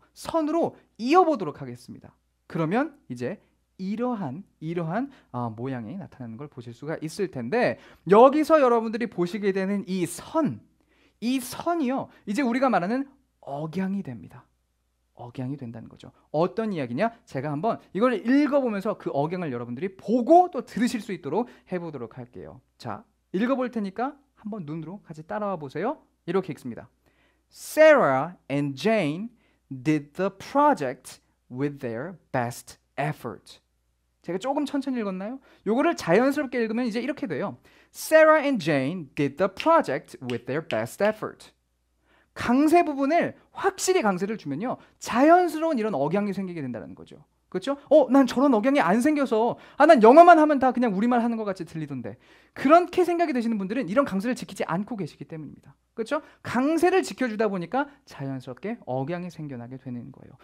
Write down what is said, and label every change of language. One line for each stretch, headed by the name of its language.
Korean: 선으로 이어보도록 하겠습니다. 그러면 이제 이러한 모양이 나타나는 걸 보실 수가 있을 텐데 여기서 여러분들이 보시게 되는 이 선이요 이제 우리가 말하는 억양이 됩니다. 억양이 된다는 거죠. 어떤 이야기냐? 제가 한번 이걸 읽어보면서 그 억양을 여러분들이 보고 또 들으실 수 있도록 해보도록 할게요. 자, 읽어볼 테니까 한번 눈으로 같이 따라와 보세요. 이렇게 읽습니다.
English: Sarah and Jane did the project with their best effort.
Korean: 제가 조금 천천히 읽었나요? 요거를 자연스럽게 읽으면 이제 이렇게 돼요.
English: Sarah and Jane did the project with their best effort.
Korean: 강세 부분을 확실히 강세를 주면요. 자연스러운 이런 억양이 생기게 된다는 거죠. 그렇죠? 난 저런 억양이 안 생겨서 난 영어만 하면 다 그냥 우리말 하는 것 같이 들리던데 그렇게 생각이 되시는 분들은 이런 강세를 지키지 않고 계시기 때문입니다. 그렇죠? 강세를 지켜주다 보니까 자연스럽게 억양이 생겨나게 되는 거예요.